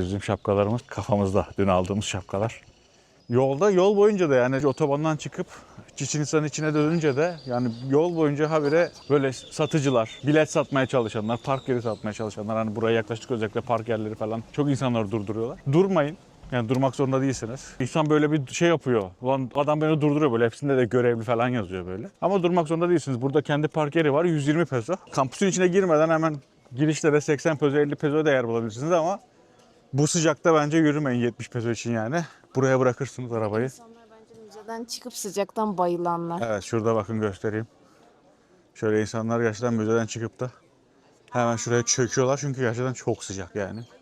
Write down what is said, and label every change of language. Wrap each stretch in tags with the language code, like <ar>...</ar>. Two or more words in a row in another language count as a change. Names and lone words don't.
<tr>Bizim şapkalarımız kafamızda. Dün aldığımız şapkalar. Yol boyunca da yani otobandan çıkıp Chichén Itzá'nın içine dönünce de yani yol boyunca habire böyle satıcılar, bilet satmaya çalışanlar, park yeri satmaya çalışanlar, hani buraya yaklaştık özellikle park yerleri falan çok insanları durduruyorlar. Durmayın. Yani durmak zorunda değilsiniz. İnsan böyle bir şey yapıyor. Ulan adam beni durduruyor böyle. Hepsinde de görevli falan yazıyor böyle. Ama durmak zorunda değilsiniz. Burada kendi park yeri var. 120 peso. Kampüsün içine girmeden hemen girişte de 80 peso 50 peso da yer bulabilirsiniz ama bu sıcakta bence yürümeyin 70 peso için yani. Buraya bırakırsınız arabayı. İnsanlar bence müzeden çıkıp sıcaktan bayılanlar. Evet şurada bakın göstereyim. Şöyle insanlar gerçekten müzeden çıkıp da hemen şuraya çöküyorlar çünkü gerçekten çok sıcak yani.</tr>